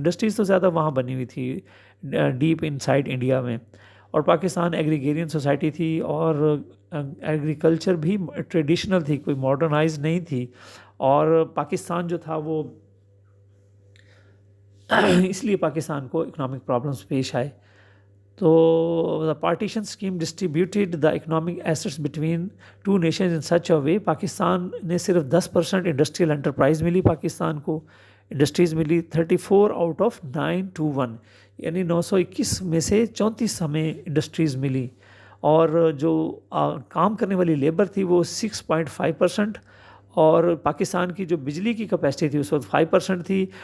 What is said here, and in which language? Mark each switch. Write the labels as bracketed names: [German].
[Urdu] Industries تو زیادہ وہاں بنی ہوئی تھی ڈیپ ان سائڈ انڈیا میں، اور پاکستان ایگریگیرین سوسائٹی تھی، اور ایگریکلچر بھی ٹریڈیشنل تھی، کوئی ماڈرنائز نہیں تھی. اور پاکستان جو تھا وہ اس لیے پاکستان کو اکنامک پرابلمس پیش آئے. [English] تو the partition scheme distributed the economic assets between two nations in such a way. [Urdu] Pakistan نے صرف 10% انڈسٹریل انٹرپرائز ملی، پاکستان کو انڈسٹریز ملی 34 آؤٹ آف 921، یعنی 921 میں سے 34 ہمیں انڈسٹریز ملی. اور جو کام کرنے والی لیبر تھی وہ 6.5%، اور پاکستان کی جو بجلی کی کیپیسٹی تھی اس وقت 5% تھی.